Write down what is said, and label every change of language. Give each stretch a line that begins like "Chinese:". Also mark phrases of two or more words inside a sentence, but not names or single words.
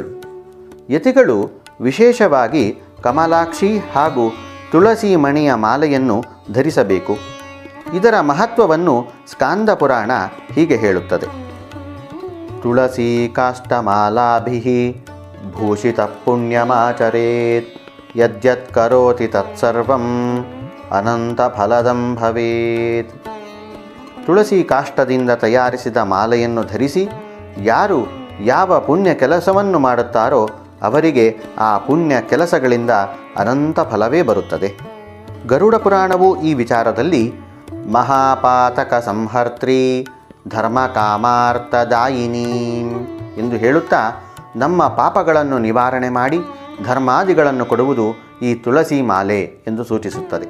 Kannada: ಯತಿಗಳು ವಿಶೇಷವಾಗಿ ಕಮಲಾಕ್ಷಿ ಹಾಗೂ ತುಳಸಿ ಮಣಿಯ ಮಾಲೆಯನ್ನು ಧರಿಸಬೇಕು. ಇದರ ಮಹತ್ವವನ್ನು ಸ್ಕಾಂದ ಪುರಾಣ ಹೀಗೆ ಹೇಳುತ್ತದೆ.
Sanskrit: ತುಳಸಿ ಕಾಷ್ಟಮಾಲಾಭಿಃ ಭೂಷಿತ ಪುಣ್ಯಮಾಚರೇತ್ ಯದ್ಯತ್ ಕರೋತಿ ತತ್ಸರ್ವಂ ಅನಂತ ಫಲದಂ ಭವೇತ್.
Kannada: ತುಳಸಿ ಕಾಷ್ಟದಿಂದ ತಯಾರಿಸಿದ ಮಾಲೆಯನ್ನು ಧರಿಸಿ ಯಾರು ಯಾವ ಪುಣ್ಯ ಕೆಲಸವನ್ನು ಮಾಡುತ್ತಾರೋ ಅವರಿಗೆ ಆ ಪುಣ್ಯ ಕೆಲಸಗಳಿಂದ ಅನಂತ ಫಲವೇ ಬರುತ್ತದೆ. ಗರುಡ ಪುರಾಣವು ಈ ವಿಚಾರದಲ್ಲಿ
Sanskrit: ಮಹಾಪಾತಕ ಸಂಹರ್ತ್ರಿ ಧರ್ಮ ಕಾಮಾರ್ಥದಾಯಿನಿ
Kannada: ಎಂದು ಹೇಳುತ್ತಾ ನಮ್ಮ ಪಾಪಗಳನ್ನು ನಿವಾರಣೆ ಮಾಡಿ ಧರ್ಮಾದಿಗಳನ್ನು ಕೊಡುವುದು ಈ ತುಳಸಿ ಮಾಲೆ ಎಂದು ಸೂಚಿಸುತ್ತದೆ.